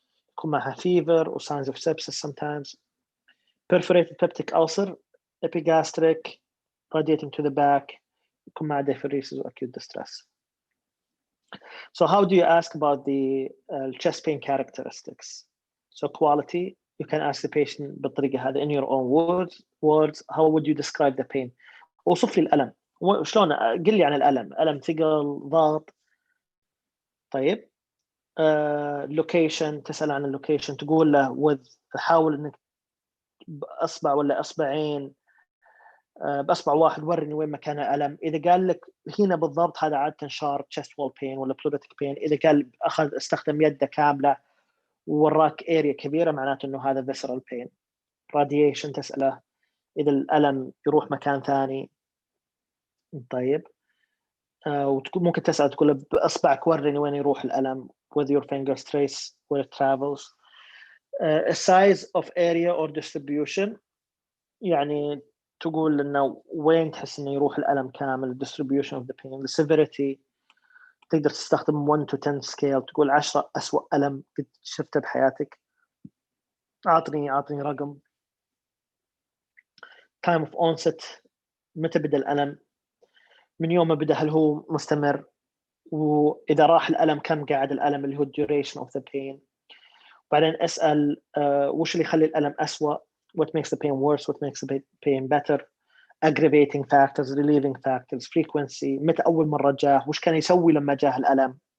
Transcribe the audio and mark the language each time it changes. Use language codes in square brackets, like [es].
[ar] يكون معها [en] fever or signs of sepsis sometimes. Perforated peptic ulcer epigastric radiating to the back. [ar] يكون معها [en] diaphoresis or acute distress. So how do you ask about the chest pain characteristics? So quality, you can ask the patient [ar] بالطريقة هذه [en] in your own words. How would you describe the pain? [ar] وصف لي الألم. شلون قل لي عن الألم؟ ألم ثقل، ضغط. طيب location، تسأل عن اللوكيشن، تقول له with، تحاول إنك بأصبع ولا أصبعين، بأصبع واحد ورني وين مكان الألم. إذا قال لك هنا بالضبط هذا عادة [en] sharp chest wall pain [ar] ولا [en] pleuritic pain. [ar] إذا قال استخدم يده كاملة ووراك area كبيرة معناته إنه هذا [en] visceral pain. [ar] radiation تسأله إذا الألم يروح مكان ثاني. طيب ممكن تسأل تقول له بأصبعك ورني وين يروح الألم [en] with your fingers trace where it travels. A size of area or distribution [ar] يعني تقول إنه وين تحس إنه يروح الألم كامل. [en] distribution of the pain. The severity [ar] تقدر تستخدم [en] 1 to 10 scale. [ar] تقول 10 أسوأ ألم قد شفته بحياتك. أعطني رقم. time of onset متى بدأ الألم، من يوم ما بدأ هل هو مستمر، وإذا راح الألم كم قاعد الألم اللي هو [en] duration of the pain. [ar] بعدين أسأل وش اللي يخلي الألم أسوأ. [en] what makes the pain worse, what makes the pain better. aggravating factors, relieving factors, [ar] frequency، متى أول مرة جاه، وش كان يسوي لما جاه الألم.